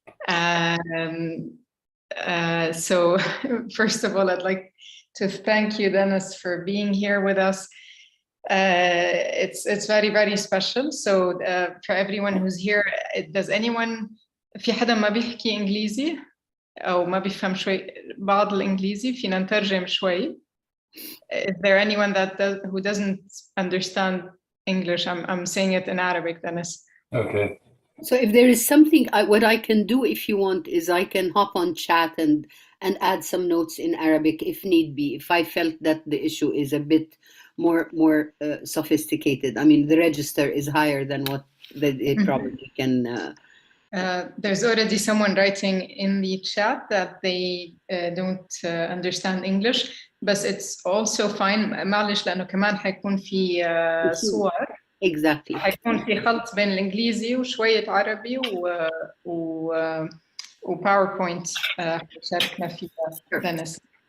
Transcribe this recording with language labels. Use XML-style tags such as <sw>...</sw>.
<en>So first of all, I'd like to thank you, Dennis, for being here with us. It's very, very special.</en> <ar>So for everyone who's here, does anyone, في حدا ما بيحكي إنجليزي أو ما بيفهم شوي بعض الإنجليزي فينا نترجم شوي?</ar> <en>Is there anyone who doesn't understand English? I'm saying it in Arabic, Dennis. Okay. So if there is something, what I can do if you want is I can hop on chat and add some notes in Arabic if need be, if I felt that the issue is a bit more sophisticated. I mean, the register is higher than what they probably can. There's already someone writing in the chat that they don't understand English, but it's also fine.</en> <ar>معلش لأنه كمان حيكون في صور.</ar> <en>Exactly.</en> <ar>حيكون في خلط بين الإنجليزي وشوية عربي و PowerPoint شاركنا فيها Dennis.</ar>